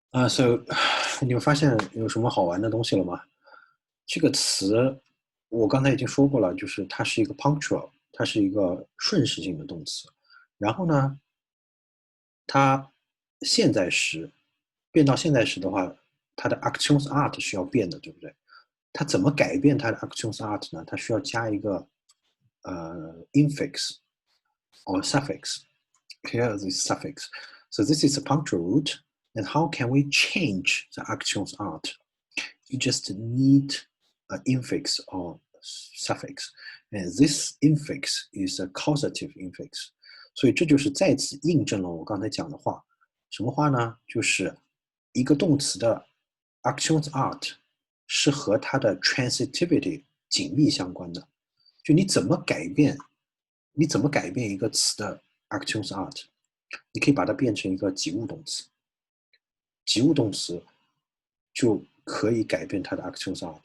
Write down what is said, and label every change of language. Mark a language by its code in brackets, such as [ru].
[zh] So 你们发现有什么好玩的东西了吗？这个词我刚才已经说过了，就是它是一个 punctual， 它是一个顺时性的动词。然后呢，它现在时变到现在时的话，它的 Aktionsart 是要变的，对不对？它怎么改变它的 Aktionsart 呢？它需要加一个 [en] infix or suffix. Here is suffix. So this is a punctual root. And how can we change the Aktionsart? You just need an infix or suffix. And this infix is a causative infix. [zh] 所以这就是再次印证了我刚才讲的话。什么话呢？就是一个动词的 Aktionsart 是和它的 transitivity 紧密相关的。就你怎么改变你怎么改变一个词的 Aktionsart？ 你可以把它变成一个及物动词，及物动词就可以改变它的 Aktionsart。